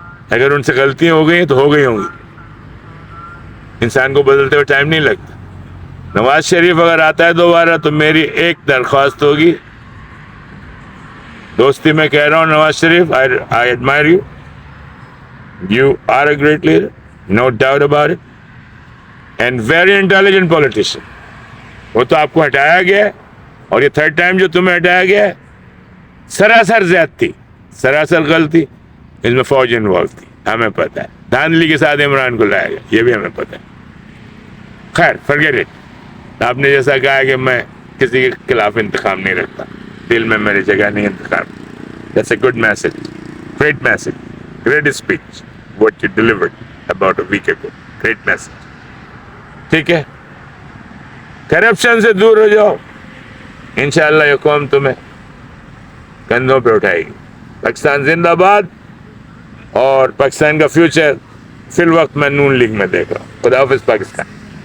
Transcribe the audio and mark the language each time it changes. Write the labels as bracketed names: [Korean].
[Urdu] اگر ان سے غلطیاں ہو گئی ہیں تو ہو گئی ہوں گی. انسان کو بدلتے ہوئے ٹائم نہیں لگتا. نواز شریف اگر آتا ہے دوبارہ تو میری ایک درخواست ہوگی, دوستی میں کہہ رہا ہوں, Nawaz Sharif, [English] I admire you. You are a great leader, no doubt about it, and very intelligent politician. [Urdu] وہ تو آپ کو ہٹایا گیا ہے, اور یہ تھرڈ ٹائم جو تمہیں ہٹایا گیا ہے, سراسر زیادتی, سراسر غلطی. اس میں فوج انوالو تھی, ہمیں پتہ ہے. دھاندلی کے ساتھ عمران کو لایا گیا, یہ بھی ہمیں پتہ ہے. خیر, [English] forget it. [Urdu] آپ نے جیسا کہا کہ میں کسی کے خلاف انتقام نہیں رکھتا, دل میں میری جگہ نہیں انتقام. [English] That's a good message, great message, great speech what you delivered about a week ago. Great message. [Urdu] ٹھیک ہے, کرپشن سے دور ہو جاؤ, انشاءاللہ یہ قوم تمہیں کندھوں پہ اٹھائے گی. پاکستان زندہ باد, اور پاکستان کا فیوچر فی الوقت میں نون لیگ میں دیکھ رہا ہوں. خدا حافظ پاکستان.